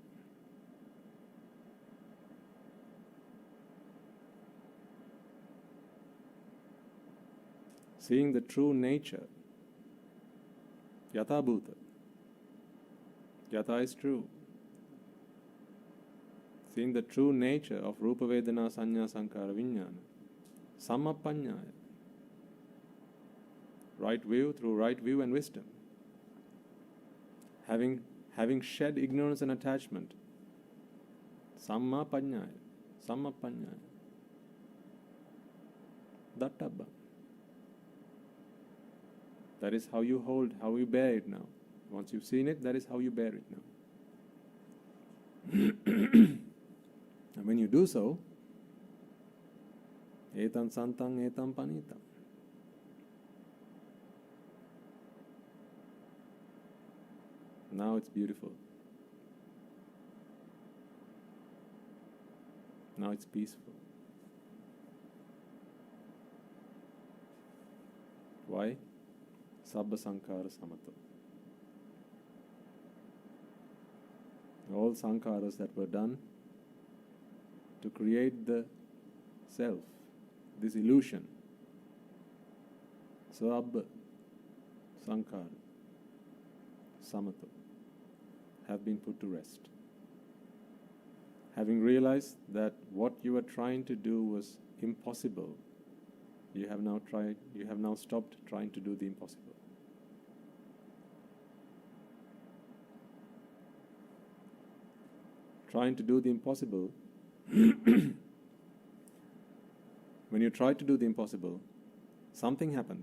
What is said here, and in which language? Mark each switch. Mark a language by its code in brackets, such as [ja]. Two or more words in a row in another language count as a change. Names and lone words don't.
[en] Seeing the true nature. [pi] Yatha bhuta. [en] Yatha is true. Seeing the true nature of [pi] rupa vedana sanya sankara vijnana. [en] Sammappaññāya. Right view through right view and wisdom. Having shed ignorance and attachment. [pi] Samma paññāya. Samma paññāya. [en] Dattabba. That is how you hold, how you bear it now. Once you've seen it, that is how you bear it now. And when you do so, [pi] etam santang etam panitam. [en] Now it's beautiful. Now it's peaceful. Why? [pi] Sabba sankhara samato. [en] All sankharas that were done to create the self, this illusion, [pi] sabba sankhara samato, [en] have been put to rest. Having realized that what you were trying to do was impossible, you have now stopped trying to do the impossible. Trying to do the impossible, when you try to do the impossible, something happened.